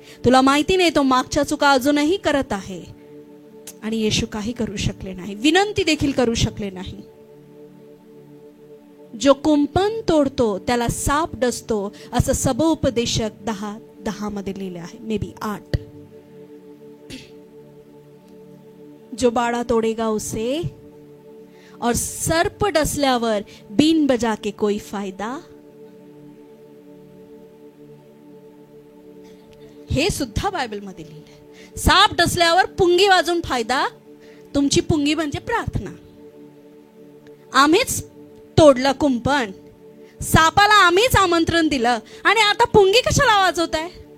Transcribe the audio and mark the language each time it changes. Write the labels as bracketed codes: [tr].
[mr] तुला माहिती नाही तो मागच्या चुका अजूनही करत आहे. आणि येशू काही करू शकले नाही, विनंती देखील करू शकले नाही. जो कुंपण तोडतो त्याला साप डसतो, असं सबोपदेशक 10:10 मध्ये लिहिले आहे, [en] Maybe 8. [hi] जो बाड़ा तोड़ेगा उसे, और सर्प डसल्यावर बीन बजा के कोई फायदा. [mr] हे सुद्धा बायबल मध्ये लिहिलंय. साप डसल्यावर पुंगी वाजून फायदा. तुमची पुंगी म्हणजे प्रार्थना. आम्हीच तोडलं कुंपण, सापाला आम्हीच आमंत्रण दिलं, आणि आता पुंगी कशाला वाजवताय?